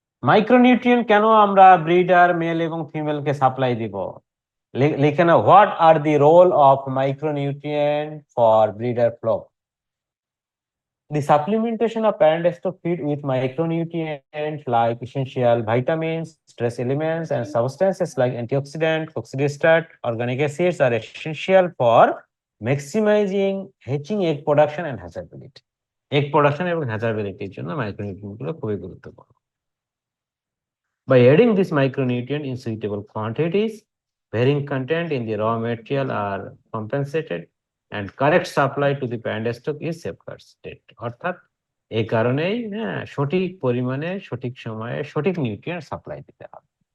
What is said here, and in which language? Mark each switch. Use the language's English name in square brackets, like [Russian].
[Bangla] Micronutrient কেন আমরা breeder mail এবং ফিমেলকে সাপ্লাই দিব, লিখে নাও, [English] What are the role of micronutrient for breeder flock. The supplementation of parent stock feed with micronutrients like essential vitamins, stress elements, and substances like antioxidant, oxidistat, organic acids are essential for maximizing hatching egg production and hatchability. [Bangla] Egg production এবং hatchability জন্য micronutrient গুলো খুবই গুরুত্বপূর্ণ। [English] By adding this micronutrient in suitable quantities, varying content in the raw material are compensated and correct supply to the parent stock is safeguarded. [Bangla] অর্থাৎ এই কারণেই হ্যাঁ সঠিক পরিমাণে সঠিক সময়ে সঠিক নিউট্রিয়েন্ট সাপ্লাই দিতে হবে।